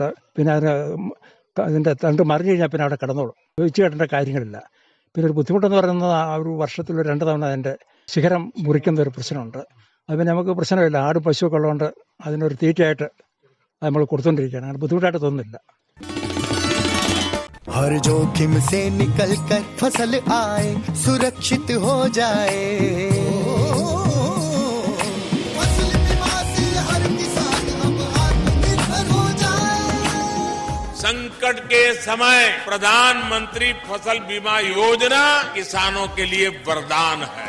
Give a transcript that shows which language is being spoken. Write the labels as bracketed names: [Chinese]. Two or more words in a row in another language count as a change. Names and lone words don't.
[Malayalam] പിന്നെ അതിൻ്റെ തണ്ട് മറിഞ്ഞു കഴിഞ്ഞാൽ പിന്നെ അവിടെ കിടന്നോളും, ഒഴിച്ചു കെട്ടേണ്ട കാര്യങ്ങളില്ല. പിന്നെ ഒരു ബുദ്ധിമുട്ടെന്ന് പറയുന്നത് ആ ഒരു വർഷത്തിൽ 2 തവണ അതിൻ്റെ ശിഖരം മുറിക്കുന്ന ഒരു പ്രശ്നമുണ്ട്. അത് പിന്നെ നമുക്ക് പ്രശ്നമില്ല. ആടും പശുവൊക്കെ ഉള്ളതുകൊണ്ട് അതിനൊരു തീറ്റയായിട്ട് നമ്മൾ കൊടുത്തോണ്ടിരിക്കുകയാണ്. അങ്ങനെ ബുദ്ധിമുട്ടായിട്ട് തോന്നുന്നില്ല. [Hindi] हर जोखिम से निकल कर फसल आए, सुरक्षित हो जाए। फसल बीमा से हर किसान अब आत्मनिर्भर हो जाए। संकट के समय प्रधानमंत्री फसल बीमा योजना किसानों के लिए वरदान है।